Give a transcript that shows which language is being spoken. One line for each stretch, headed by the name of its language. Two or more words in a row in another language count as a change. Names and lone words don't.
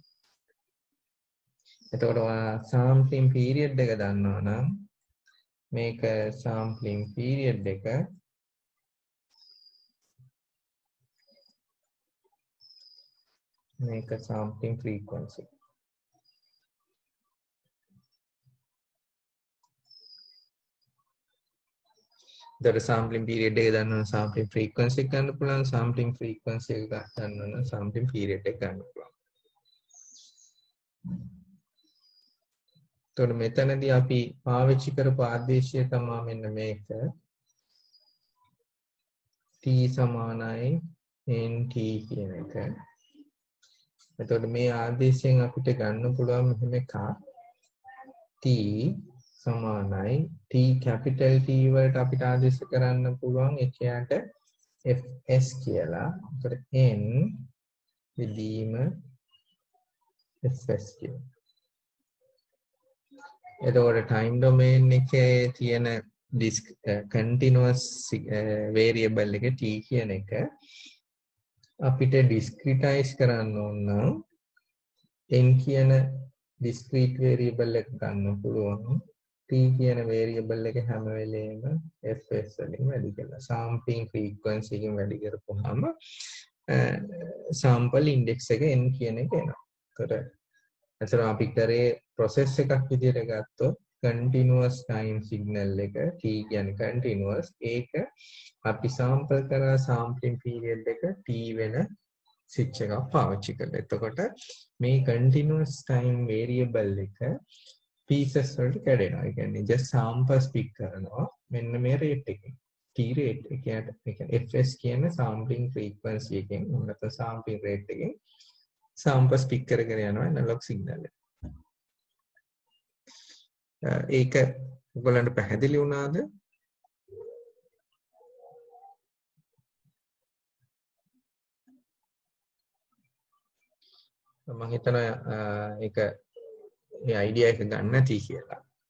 Sinhala: එතකොට
English: sampling period
Sinhala: එක දන්නවනම් මේක
English: sampling period
Sinhala: එක මේක
English: sampling frequency. The sampling period
Sinhala: එක දන්නවනම්
English: sampling frequency
Sinhala: එක ගන්න පුළුවන්,
English: sampling frequency
Sinhala: එක ගන්නවනම්
English: sampling period
Sinhala: එක ගන්න පුළුවන්. එතකොට මෙතනදී අපි පාවිච්චි කරපු ආදේශය තමයි මෙන්න මේක. t සමානයි nt කියන එක. එතකොට මේ ආදේශයෙන් අපිට ගන්න පුළුවන් මෙහෙම එකක්. t සමානයි t
English: capital T
Sinhala: වලට අපිට ආදේශ කරන්න පුළුවන් එකට fs කියලා. එතකොට n විදීම fs කියලා. එතකොට
English: time domain
Sinhala: එකේ තියෙන
English: continuous variable
Sinhala: එක t කියන එක අපිට discretize කරන්න ඕන නම් n කියන
English: discrete variable
Sinhala: එක ගන්න පුළුවන්. t කියන variable එක හැම වෙලේම fs වලින් වැඩි කරලා
English: sampling frequency
Sinhala: එකෙන් වැඩි කරපුවාම
English: sample index
Sinhala: එක n කියන එක එනවා. එතකොට අපි කරේ process එකක් විදිහට ගත්තොත්
English: continuous time signal
Sinhala: එක t කියන්නේ continuous ඒක අපි sample කරා
English: sampling period
Sinhala: එක t වෙන switch එකක් පාවිච්චි කරලා. එතකොට මේ
English: continuous time variable
Sinhala: එක pieces වලට කැඩෙනවා. ඒ කියන්නේ
English: just samples pick
Sinhala: කරනවා මෙන්න මේ rate එකෙන්. t rate එක කියන්නේ fs කියන
English: sampling frequency
Sinhala: එකෙන් නැත්නම්
English: sampling rate
Sinhala: එකෙන්
English: samples pick
Sinhala: කරගෙන යනවා
English: analog signal
Sinhala: එක. ඒක ඔයගොල්ලන්ට පැහැදිලි වුණාද? මම හිතනවා ඒක මේ අයිඩියා එක ගන්න නැති කියලා.